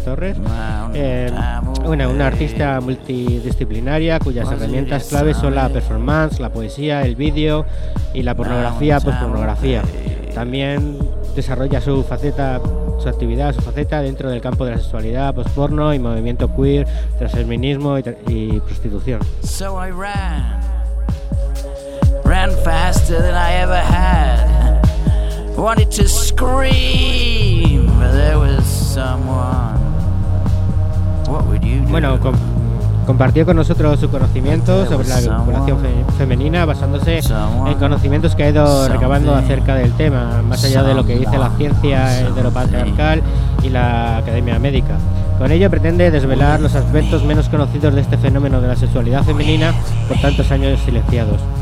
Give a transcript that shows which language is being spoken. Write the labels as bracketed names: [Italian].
[Spanish] Torres, una artista multidisciplinaria cuyas herramientas claves son la performance, la poesía, el vídeo y la pornografía, pornografía. También desarrolla su actividad dentro del campo de la sexualidad, postporno y movimiento queer, transfeminismo y prostitución. [English] So I ran faster than I ever had. Wanted to scream, but there was someone. What would you do? [Spanish] Bueno, compartió con nosotros su conocimiento sobre la eyaculación femenina basándose en conocimientos que ha ido recabando acerca del tema, más allá de lo que dice la ciencia heteropatriarcal y la academia médica. Con ello pretende desvelar los aspectos menos conocidos de este fenómeno de la sexualidad femenina por tantos años silenciados.